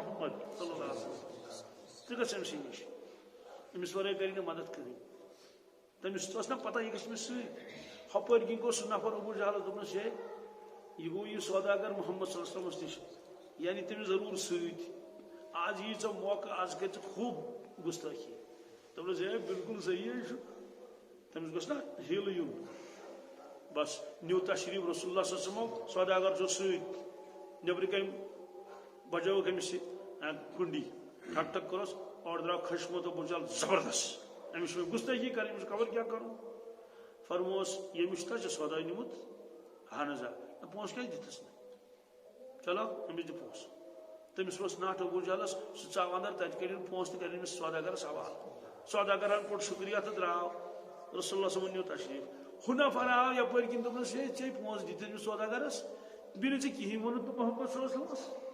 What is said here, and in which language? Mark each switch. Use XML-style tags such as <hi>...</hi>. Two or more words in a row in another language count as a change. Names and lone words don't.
<ks>محمد</ks> <ar>صلی اللہ علیہ وسلم</ar> <ks>ژٕ گژھ أمۍ سٕے نِش أمِس ورٲے کَرِ نہٕ مدد کٕہٕنۍ تٔمِس ٲس نہ پتہ یہِ گژھِ مےٚ سۭتۍ ہۄپٲرۍ کِنۍ گوٚو سُہ نفر ابوٗ جہلس دوٚپنس ہے یہِ گوٚو یہِ سوداگر محمد</ks> <ar>صلی اللہ علیہ وسلمس</ar> <ks>نِش یعنی تٔمِس ضروٗر سۭتۍ آز یی ژےٚ موقعہٕ آز کٔرۍ ژٕ خوٗب گُستٲخی دوٚپنس ہے بالکل صحیح ہے چھُ تٔمِس گوٚژھ نا ہیلہٕ یُن بس نیو تشریف</ks> <ar>رسول اللہ صلی اللہ علیہ وسلم</ar> <ks>سوداگر چھُ سۭتۍ نیبرٕ کَنۍ بجٲوٕکھ أمِس یہِ کُنڈی ٹھک ٹھک کوٚرُس اور درٛاو کھٔسمُت ابوٗ جہل زبردست أمِس چھُ گُستٲخی کَرٕنۍ أمِس چھُ خبر کیٛاہ کَرُن فرموس ییٚمِس چھُ ژےٚ سودا نیوٗمُت اہن حظ آ پونٛسہٕ کیٛازِ دِتھس نہٕ چلو أمِس دِ پونٛسہٕ تٔمِس اوس نٹھ ابوٗ جہلس سُہ ژاو اندر تتہِ کٔرِن پونٛسہٕ تہِ کٔرِن أمِس سوداگرس حوالہٕ سوداگرن کوٚر شُکریہ تہٕ درٛاو رسول اللہ صٲبن نیوٗ تشریف ہُہ نفر آو یپٲرۍ کِنۍ دوٚپنَس ہے ژےٚ پونٛسہٕ دِتۍ أمِس سوداگرس بیٚیہِ ژےٚ کِہیٖنۍ ووٚنُتھ نہٕ محمد</ks> <ar>صلی اللہ علیہ وسلمس</ar>